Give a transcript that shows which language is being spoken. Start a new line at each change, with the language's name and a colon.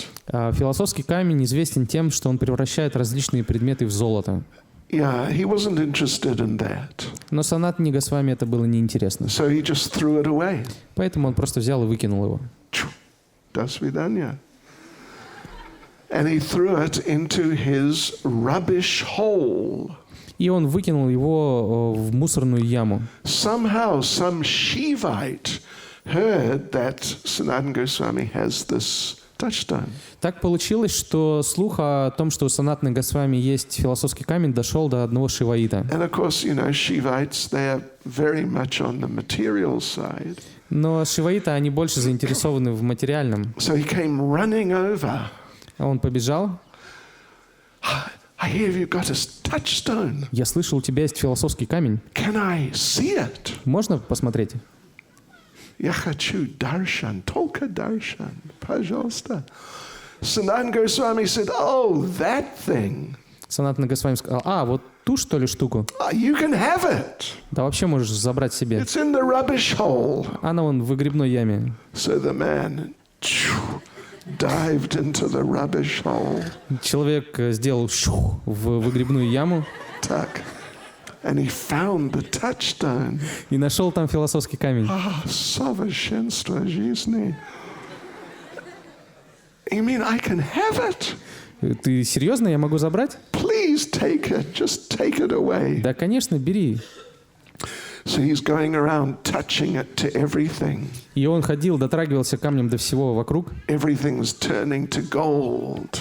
Russian: Философский камень известен тем, что он превращает различные предметы в золото.
English: Yeah, he wasn't interested in that.
Russian: Но Санатане Госвами это было неинтересно.
English: So he just threw it away.
Russian: Поэтому он просто взял и выкинул его. До свидания.
English: And he threw it into his rubbish hole.
Russian: И он выкинул его в мусорную яму.
English: Somehow some Shivite heard that Sanatana Goswami has this touchstone.
Russian: Так получилось, что слух о том, что у Санатаны Госвами есть философский камень, дошел до одного шиваита.
English: And of course, you know, Shivites, they are very much on the material side.
Russian: Но шиваиты, они больше заинтересованы в материальном.
English: So he came running over.
Russian: Он побежал.
English: I hear you've got a touchstone.
Russian: Я слышал, у тебя есть философский камень.
English: Can I see it?
Russian: Можно посмотреть? Я хочу darshan, только darshan, пожалуйста.
English: Sanatana Goswami said, "Oh, that thing."
Russian: Санатана Госвами сказал: вот ту, что ли, штуку?
English: You can have it.
Russian: Да вообще можешь забрать себе.
English: It's in the rubbish hole.
Russian: Она вон в выгребной яме.
English: So the man dived into the rubbish hole.
Russian: Человек сделал шух в выгребную яму. Так.
English: And he found the touchstone.
Russian: И нашел там философский камень. Совершенство жизни.
English: You mean I can have it?
Russian: Ты серьезно? Я могу забрать?
English: Please take it. Just take it away.
Russian: Да, конечно, бери.
English: So he's going around touching it to everything.
Russian: И он ходил, дотрагивался камнем до всего вокруг.
English: Everything was turning to gold.